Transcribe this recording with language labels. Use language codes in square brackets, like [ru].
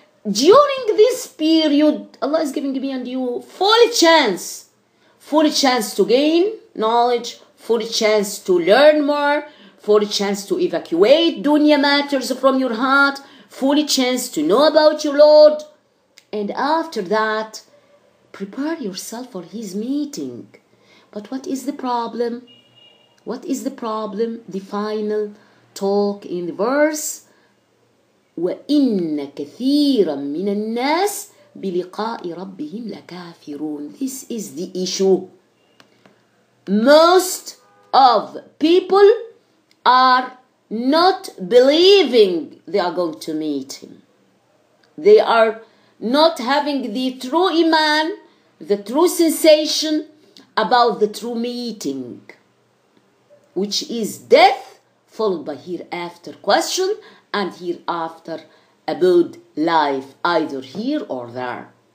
[en] During this period, Allah is giving me and you full chance to gain knowledge, full chance to learn more, full chance to evacuate dunya matters from your heart, full chance to know about your Lord. And after that, prepare yourself for his meeting. But what is the problem? What is the problem? The final talk in the verse, [ar] وَإِنَّ كَثِيرًا مِنَ النَّاسِ بِلِقَاءِ رَبِّهِمْ لَكَافِرُونَ. [en] This is the issue. Most of people are not believing they are going to meet him. They are not having the true iman, the true sensation about the true meeting, which is death followed by hereafter question and hereafter abode life, either here or there.